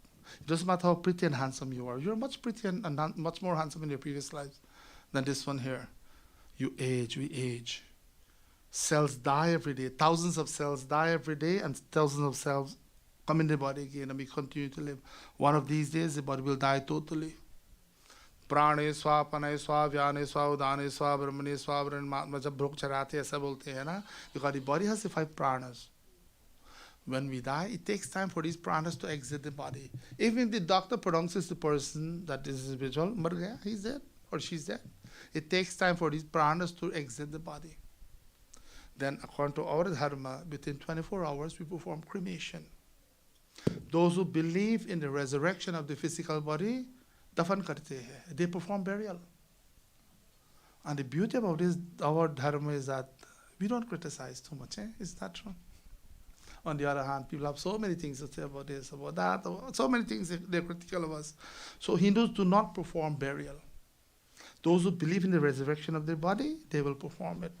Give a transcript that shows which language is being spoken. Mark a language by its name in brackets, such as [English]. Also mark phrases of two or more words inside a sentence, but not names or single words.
[English] It doesn't matter how pretty and handsome you are. You're much pretty and much more handsome in your previous lives than this one here. You age, we age. Cells die every day. Thousands of cells die every day, and thousands of cells come in the body again, and we continue to live. One of these days, the body will die totally. [Sanskrit] प्राणे स्वा, पनय स्वा, व्याने स्वा, उदाने स्वा, ब्रह्मणे स्वा, [Hindi] ब्रह्मात्मा, जब ब्रोक चराते, ऐसा बोलते है ना? [English] Because the body has the 5 pranas. When we die, it takes time for these pranas to exit the body. Even if the doctor pronounces the person, that is individual, [Hindi] मर गया, [English] he's dead or she's dead. It takes time for these pranas to exit the body. Then, according to our dharma, within 24 hours, we perform cremation. Those who believe in the resurrection of the physical body, [Hindi] दफ़न करते है. [English] They perform burial. And the beauty about this, our dharma, is that we don't criticize too much. Is that true? On the other hand, people have so many things to say about this, about that, so many things they're critical of us. So Hindus do not perform burial. Those who believe in the resurrection of their body, they will perform it.